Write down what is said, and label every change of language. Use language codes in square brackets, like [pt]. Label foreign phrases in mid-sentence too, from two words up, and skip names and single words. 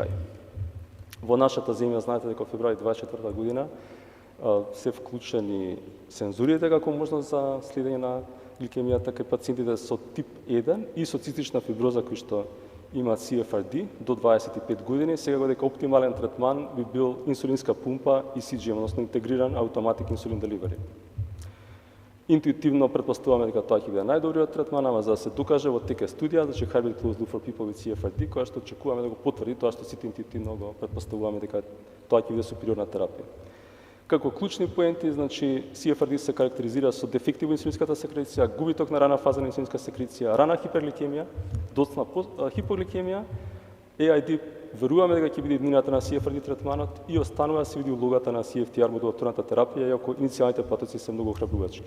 [mk] Во нашата земја знаете дека во февруари 24 година се вклучени сензорите како можност за следење на гликемијата кај пациентите со тип 1 и со цистична фиброза кои што имаат CFRD до 25 години. Сега дека оптимален третман би бил инсулинска пумпа и CGM, односно интегриран [en] automatic insulin delivery. [mk] Интуитивно претпоставуваме дека тоа ќе биде најдобриот третман, ама за да се докаже во теке студија, значи [en] hybrid closed loop for people with CFRD, [mk] која што очекуваме да го потврди тоа што сите интуитивно го претпоставуваме дека тоа ќе биде супериорна терапија. Како клучни поенти, значи CFRD се карактеризира со дефекти во инсулинската секреција, губиток на рана фаза на инсулинска секреција, рана хипергликемија, доцна хипогликемија, AID веруваме дека ќе биде иднината на CFRD третманот и останува да се види улогата на CFTR модулаторната терапија, иако иницијалните патоци се многу охрабрувачки.